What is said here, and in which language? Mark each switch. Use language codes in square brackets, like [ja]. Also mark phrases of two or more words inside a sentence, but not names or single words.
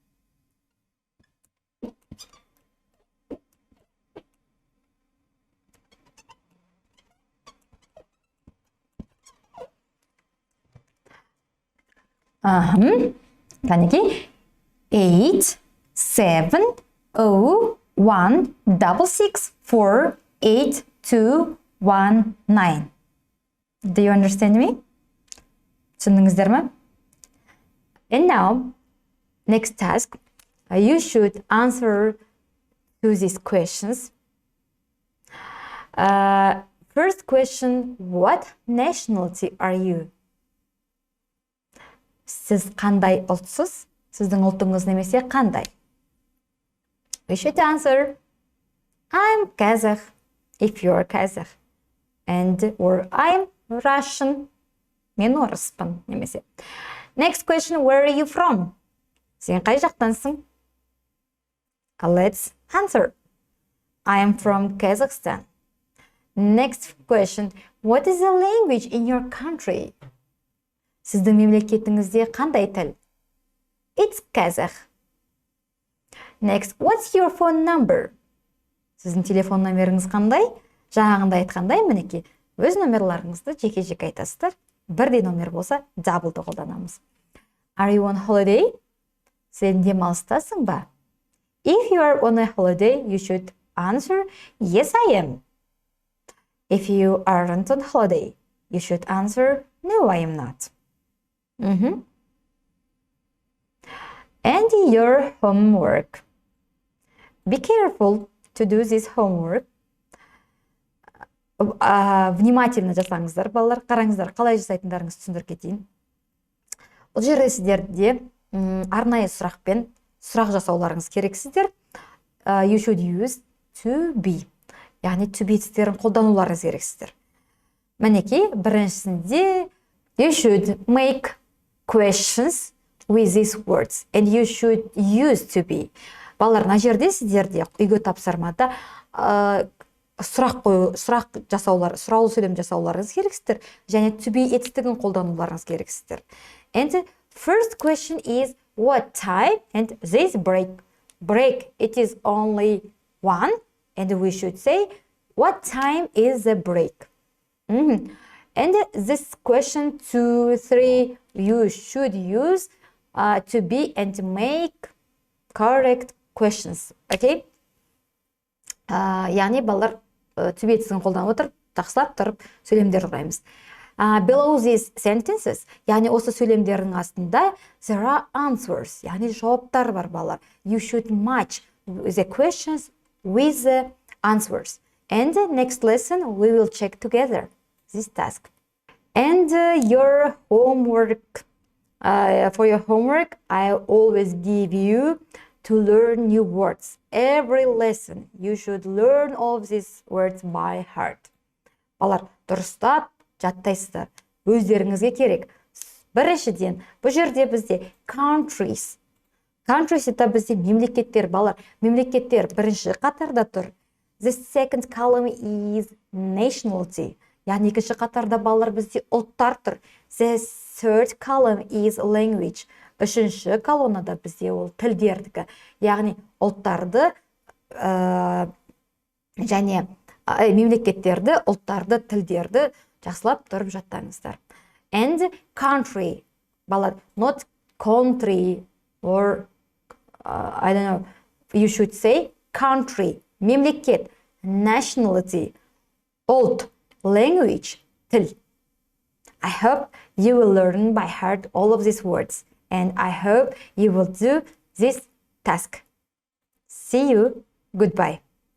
[kk] Кәнеке, 870-166-48219. [en] Do you understand me? [kk] Түсіндіңіздер ме? [en] And now, next task, you should answer to these questions. First question, what nationality are you? [kk] Сіз қандай ұлтсыз? Сіздің ұлтыңыз немесе қандай? [en] You should answer, I'm Kazakh, if you're Kazakh. Or I'm Russian, [kk] мен орыспын немесе. [en] Next question, where are you from? [kk] Сен қай жақтансың? [en] Let's answer. I am from Kazakhstan. Next question, what is the language in your country? [kk] Сіздің мемлекетіңізде қандай тіл? [en] It's Kazakh. Next, what's your phone number? [kk] Сіздің телефон номеріңіз қандай? Жаңағында айтқандай, мінеке, өз номерларыңызды жеке-жеке айтасыздар. Бірдей номер болса, double'ды қолданамыз. [en] Are you on holiday? [kk] Сен демалыстасың ба? [en] If you are on a holiday, you should answer, yes, I am. If you aren't on holiday, you should answer, no, I am not. And your homework. Be careful to do this homework. [kk] Внимательно жасаңыздар, балалар, қараңыздар, қалай жасайтындарыңызды түсіндіріп кетейін. Бұл жерде сіздерде арнайы сұрақпен сұрақ жасауларыңыз керексіздер. [en] You should use to be. Яғни to be [kk] тістерін қолдануларыңыз керексіздер. Мінеке, біріншісінде [en] you should make questions with these words and you should use to be. [kk] Балалар, мына жерде сіздерде үйге тапсырмада сұрақ жасаулар, сұраулы сөйлем жасауларыңыз керексіздер, және [en] to be [kk] етістігін қолдануларыңыз керексіздер. [en] And the first question is, what time and this break. Break, it is only one, and we should say, what time is the break? And this question 2, 3, you should use to be and to make correct questions. Okay? [kk] Яғни балалар түбетсін қолданып отырып, жақсылап тұрып сөйлемдер құраймыз. [en] Below these sentences, [kk] яғни осы сөйлемдердің астында, [en] there are answers, [kk] яғни жауаптар бар балалар. [en] You should match the questions with the answers. And the next lesson, we will check together this task. And your homework, for your homework, I always give you to learn new words. Every lesson, you should learn all of these words by heart. [kk] Балалар, дұрыстап жаттайсыздар. Өздеріңізге керек. Біріншіден, бұл жерде бізде countries. Countries это бізде мемлекеттер, балалар. Мемлекеттер бірінші қатарда тұр. [en] The second column is nationality. [kk] Яғни екінші қатарда балалар бізде ұлттар тұр. [en] The third column is language. [kk] Үшінші колоннада бізде ол тілдердікі. Яғни ұлттарды және мемлекеттерді, ұлттарды, тілдерді жақсылап тұрып жаттаңыздар. [en] And country, балалар, not country or I don't know, you should say country, [kk] мемлекет, nationality, ұлт, language, тіл. [en] I hope you will learn by heart all of these words, and I hope you will do this task. See you. Goodbye.